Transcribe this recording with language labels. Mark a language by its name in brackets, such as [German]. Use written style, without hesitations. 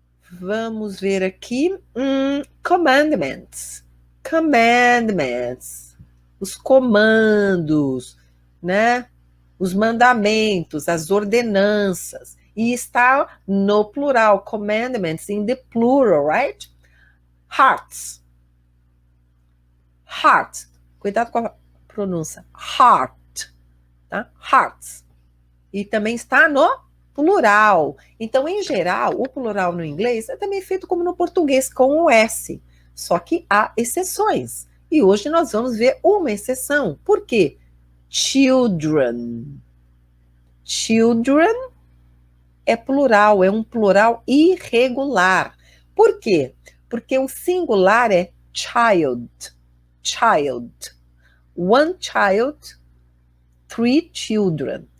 [Portuguese] Vamos ver aqui. Commandments. Commandments. Os comandos, né? Os mandamentos, as ordenanças. E está no plural. [English] Commandments in the plural, right? Hearts. Heart. [Portuguese] Cuidado com a pronúncia. Heart. Tá? Hearts. E também está no plural. Então, em geral, o plural no inglês é também feito como no português, com o S. Só que há exceções. E hoje nós vamos ver uma exceção. Por quê? Children. Children é plural, é um plural irregular. Por quê? Porque o singular é child. [English] Child. One child, three children.